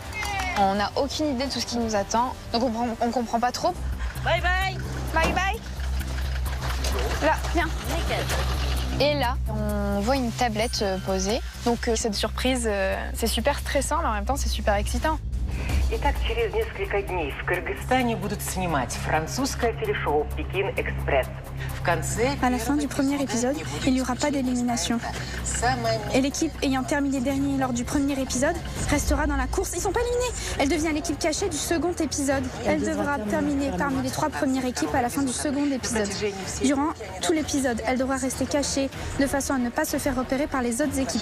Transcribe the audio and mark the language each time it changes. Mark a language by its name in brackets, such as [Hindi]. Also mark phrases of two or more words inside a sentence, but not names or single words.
[French] On n'a aucune idée de tout ce qui nous attend, donc on comprend pas trop. [English] Bye bye. Bye bye. [French] Là, viens. Nickel. Et là, on voit une tablette posée. Donc cette surprise, c'est super stressant, mais en même temps, c'est super excitant. [Russian] Итак, через несколько дней в Кыргызстане будут снимать французское телешоу «Пекин-экспресс». [French] À la fin du premier épisode, il n'y aura pas d'élimination. Et l'équipe ayant terminé dernier lors du premier épisode restera dans la course. Ils sont pas éliminés. Elle devient l'équipe cachée du second épisode. Elle devra terminer parmi les 3 premières équipes à la fin du second épisode. Durant tout l'épisode, elle devra rester cachée de façon à ne pas se faire repérer par les autres équipes.